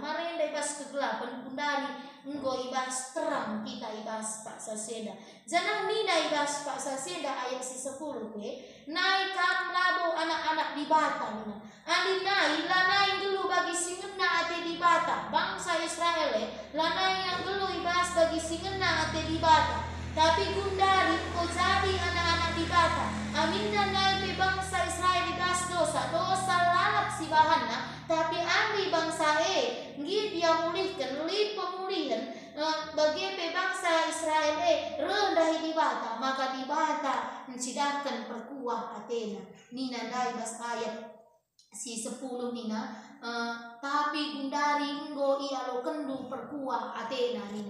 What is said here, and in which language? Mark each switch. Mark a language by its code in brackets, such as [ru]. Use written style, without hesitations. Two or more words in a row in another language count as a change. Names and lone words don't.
[btx] Marenda ibas kegelapan kundari enggo ibas terang kita ibas Pak Saseda. Jangan nina ibas Pak Saseda ayat si 10 naik kam labo anak-anak di bata nina. Adi nai lanai dulu bagi si ngena ate di bata bangsa Israel lanai yang dulu ibas bagi si ngena ate di bata. Tapi gundari kau jadi anak-anak di bata. Aminna nai pe bangsa Israel ibas dosa lalap si bahana. Tapi andi bangsa ngi dia mulihkan li pemulihan bagi pe bangsa Israel rendah di bata. Maka di bata mencidakan perkuah atena. Nina dai bas ayat si 10 nina. Tapi gundari nggo ialo kendu perkuah atena nina.